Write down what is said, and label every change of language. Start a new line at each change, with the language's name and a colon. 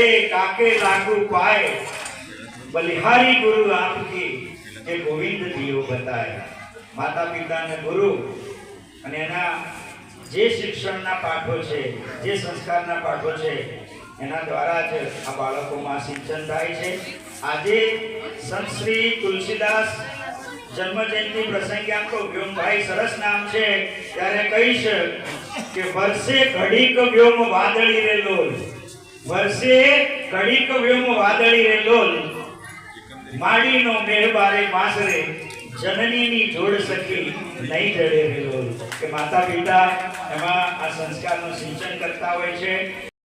Hindi: काके लागू पाए बलिहारी गुरु आपकी के गोविंद दियो बताए।
Gujarati: माता पिता ने गुरु અને એના જે શિક્ષણના પાઠો છે, જે સંસ્કારના પાઠો છે, એના દ્વારા જ આ બાળકોમાં સિંચન થાય છે। આજે સંત શ્રી તુલસીદાસ જન્મ જયંતિ પ્રસંગે આમ તો વ્યોમભાઈ સરસ નામ છે, ત્યારે કહીશ કે વર્ષે ઘડીક વ્યોમ વાદળી રે લોલ, વર્ષે ઘડીક વ્યોમ વાદળી રે લોલ, માડીનો મેળબારે વાસરે जननी जोड़ सकी नहीं जड़े रे लोल। के माता पिता एमा आ संस्कारનું સિંચન કરતા હોય છે।